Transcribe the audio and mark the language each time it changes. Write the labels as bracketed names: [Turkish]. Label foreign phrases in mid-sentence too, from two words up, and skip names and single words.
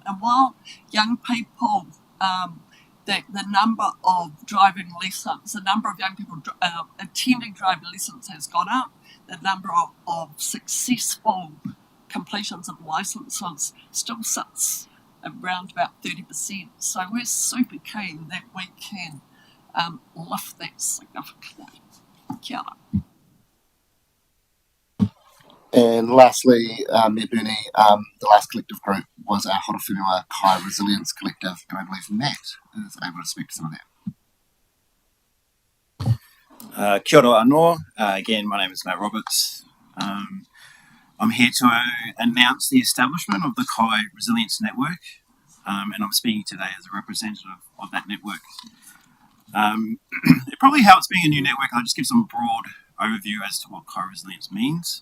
[English] And while young people, the number of driving lessons, the number of young people attending driving lessons has gone up, the number of successful completions of licenses still sits around about 30%. So we're super keen that we can lift that significantly. [Māori] Kia ora. [English] And lastly, Mayor Bernie, the last collective group was our Horo Whenua Kai Resilience Collective, and I believe Matt is able to speak to some of that. [Māori] Kia ora anō. [English] Again, my name is Matt Roberts. I'm here to announce the establishment of the Kai Resilience Network, and I'm speaking today as a representative of that network. It probably helps being a new network. I'll just give some broad overview as to what Kai Resilience means.